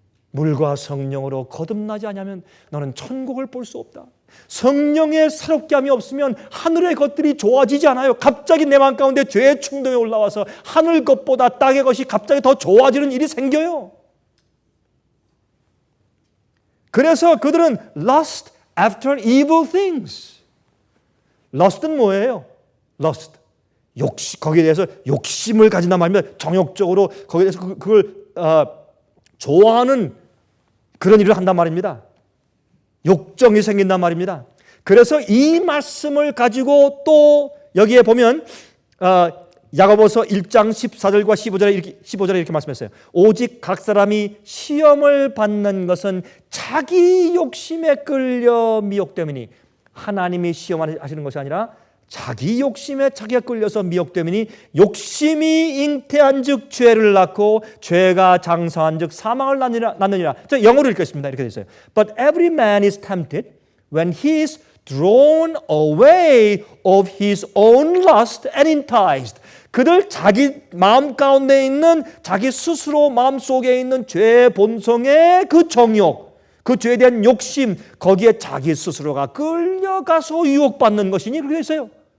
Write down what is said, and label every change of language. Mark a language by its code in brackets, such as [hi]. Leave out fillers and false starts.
[ko] 물과 성령으로 거듭나지 않으면 너는 천국을 볼 수 없다. 성령의 새롭게 함이 없으면 하늘의 것들이 좋아지지 않아요. 갑자기 내 마음 가운데 죄의 충동이 올라와서 하늘 것보다 땅의 것이 갑자기 더 좋아지는 일이 생겨요. 그래서 그들은 [en] lust after evil things. [ko] lust는 뭐예요? lust. 거기에 대해서 욕심을 가진단 말입니다. 정욕적으로 거기에 대해서 그걸 좋아하는 그런 일을 한단 말입니다. 욕정이 생긴단 말입니다. 그래서 이 말씀을 가지고 또 여기에 보면 야고보서 1장 14절과 15절에 이렇게 말씀했어요. 오직 각 사람이 시험을 받는 것은 자기 욕심에 끌려 미혹되미니 하나님이 시험하시는 것이 아니라 자기 욕심에 자기가 끌려서 미혹되미니 욕심이 잉태한 즉 죄를 낳고 죄가 장성한 즉 사망을 낳느니라. 저 영어로 읽겠습니다. 이렇게 되어 있어요. [en] But every man is tempted when he is drawn away of his own lust and enticed. [ko] 그들 자기 마음 가운데 있는 자기 스스로 마음속에 있는 죄의 본성의 그 정욕, 그 죄에 대한 욕심, 거기에 자기 스스로가 끌려가서 유혹받는 것이니 그렇게 있어요.